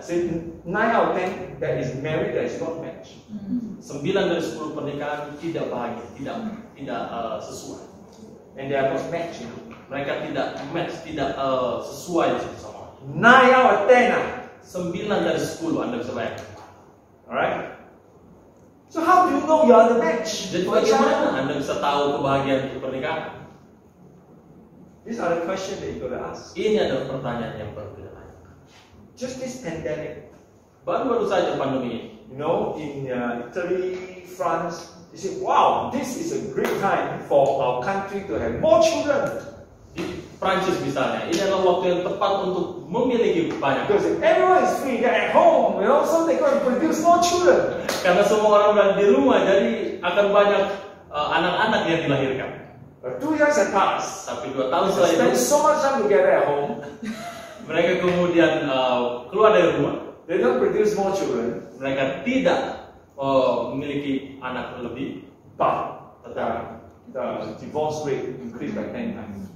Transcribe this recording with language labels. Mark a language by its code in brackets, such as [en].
[en] Say 9 out of 10 that is married that is not matched. [id] 9 dari 10 pernikahan tidak bahagia, tidak sesuai. [en] And they are not matched. [id] Mereka tidak match, tidak sesuai satu sama lain. [en] 9 out of 10. [id] 9 dari 10 Anda bisa bayangkan. [en] Alright? So how do you know you are the match? [id] Jadi [en] for each other? [id] bagaimana Anda bisa tahu kebahagiaan untuk pernikahan? [en] These are the questions that you got to ask. [id] Ini adalah pertanyaan yang perlu kita tanya. [en] Just this pandemic, [id] Baru-baru saja pandemi ini. [en] you know, in Italy, France, they say, wow, this is a great time for our country to have more children. [id] Di Prancis misalnya, ini adalah waktu yang tepat untuk memiliki banyak. [en] Because everyone is free, they're at home, you know, so they can produce more children. [id] Karena semua orang berada di rumah, jadi akan banyak anak-anak yang dilahirkan. [en] But 2 years have passed. [id] Tapi 2 tahun [en] They [id] setelah [en] spend [id] itu, [en] so much time together at home, [id] mereka kemudian keluar dari rumah. [en] they don't produce more children, [id] Mereka tidak memiliki anak lebih, [en] but [id] tetapi [en] the divorce rate increased by 10 times.